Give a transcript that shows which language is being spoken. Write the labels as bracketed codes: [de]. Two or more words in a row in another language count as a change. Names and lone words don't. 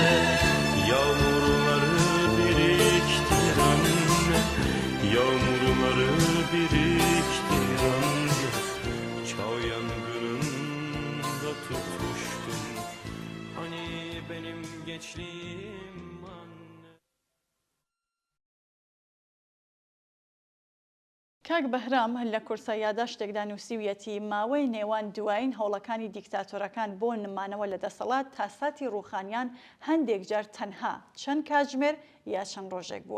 [tr] Yağmurları biriktir anne, yağmurları biriktir anne. Çağ yangınında tutuştum. Hani benim gençliğim anne. [ckb] کاک بەهرام لە کورسە یاداشتێکدا نووسیویەتی ماوەی نێوان دوایین هەوڵەکانی دیکتاتۆرەکان بۆ نمانەوە لە دەسەڵات تا ساتی ڕووخانیان هەندێک جار تەنها چەند کاتژمێر یا چەند ڕۆژێک بووە.